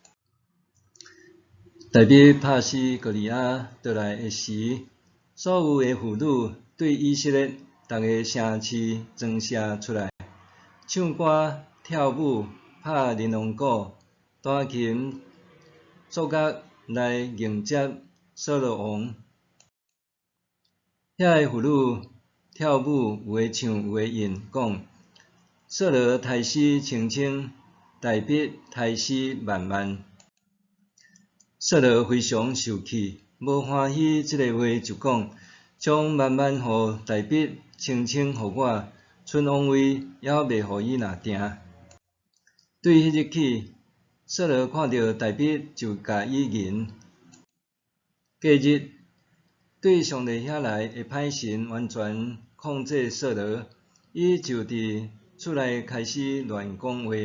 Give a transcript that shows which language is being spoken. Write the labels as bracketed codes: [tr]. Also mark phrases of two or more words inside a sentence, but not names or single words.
[nan] 大卫拍死歌利亚倒来的时，所有的妇女对以色列逐个城市装饰出来，唱歌、跳舞、拍玲珑鼓、弹琴、作乐来迎接扫罗王。遐个妇女跳舞，有诶唱，有诶吟，讲。扫罗杀死千千，大卫杀死万万。扫罗非常受气，无欢喜即个话，就讲：将万万互大卫，千千互我，剩王位还未互伊拿定。对迄日起，扫罗看到大卫就甲伊迎。隔日，对上帝遐来的歹神完全控制扫罗，伊就伫厝内开始乱讲话。